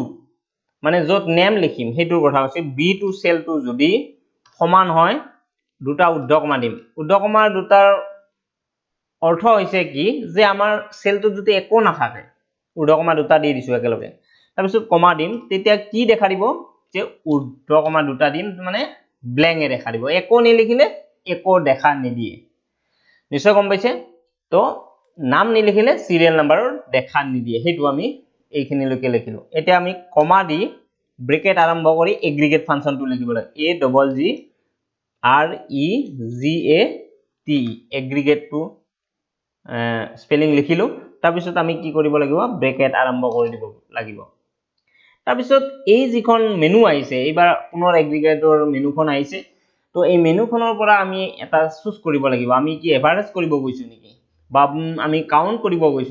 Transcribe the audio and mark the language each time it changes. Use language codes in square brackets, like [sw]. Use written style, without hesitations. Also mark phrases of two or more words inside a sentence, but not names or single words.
[as] মানে যত নেম লিখিম হেতুৰ কথা আছে b2 সেলটো যদি সমান হয় দুটা ঊৰ্ধ্বকমা দিম ঊৰ্ধ্বকমাৰ দুটাৰ অৰ্থ হৈছে কি যে আমাৰ সেলটোত যদি একো নাথাকে ঊৰ্ধ্বকমা দুটা দি দিছো একেলগে তাৰ পিছত কমা দিম তেতিয়া কি দেখা দিব যে ঊৰ্ধ্বকমা দুটা দিম মানে ব্ল্যাঙ্ক দেখা দিব একো নিলিখিলে একো দেখা নিদিয়ে নিশ্চয় গম পাইছে তো নাম নিলিখিলে [en] serial numberৰ [as] দেখা নিদিয়ে হেতু আমি এইখিনিলৈকে লিখিলো এতিয়া আমি কমা দি ব্ৰেকেট আৰম্ভ কৰি এগ্ৰিগেট ফাংচনটো লিখিব লাগে [en] a double g r e g a t [as] এগ্ৰিগেট টু স্পেলিং লিখিলো তাৰ পিছত আমি কি কৰিব লাগিব ব্ৰেকেট আৰম্ভ কৰি দিব লাগিব তাৰ পিছত এই যিখন মেনু আহিছে এইবাৰ পুনৰ এগ্ৰিগেটৰ মেনুখন আহিছে তো এই মেনুখনৰ পৰা আমি এটা চুজ কৰিব লাগিব আমি কি এভাৰেজ কৰিব গৈছো নেকি বা আমি কাউন্ট কৰিব গৈছো